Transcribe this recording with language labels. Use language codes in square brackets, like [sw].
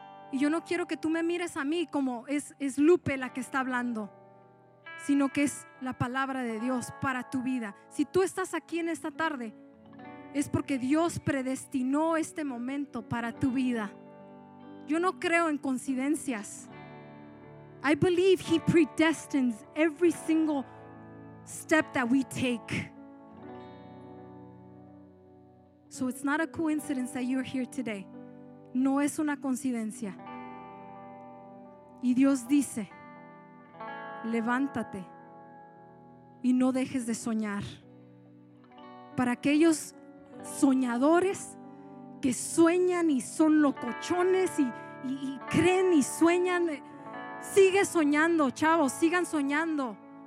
[es] Y yo no quiero que tú me mires a mí como es Lupe la que está hablando, sino que es la palabra de Dios para tu vida. Si tú estás aquí en esta tarde, es porque Dios predestinó este momento para tu vida. Yo no creo en coincidencias. [en] I believe He predestines every single step that we take. So it's not a coincidence that you're here today. [es] No es una coincidencia. Y Dios dice, levántate y no dejes de soñar. Para aquellos soñadores que sueñan y son locochones y creen y sueñan, sigue soñando, chavos, sigan soñando.